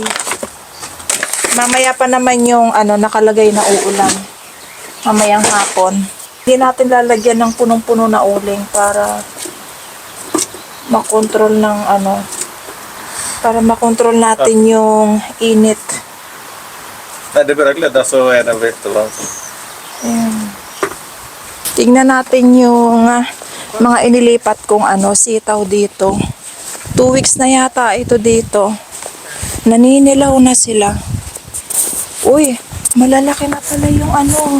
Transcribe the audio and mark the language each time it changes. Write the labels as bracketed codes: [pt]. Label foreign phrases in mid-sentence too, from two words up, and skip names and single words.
[tl] Mamaya pa naman yung ano, nakalagay na uulam. Mamayang hapon. Hindi natin lalagyan ng punong-puno na uling para makontrol ng ano, para makontrol natin yung init. [sv] Det blir glädje så är den jättebra. [tl] Ayan. Tingnan natin yung mga inilipat kong ano, sitaw dito. 2 weeks na yata ito dito. Naninilaw na sila. Uy, malalaki na pala yung ano.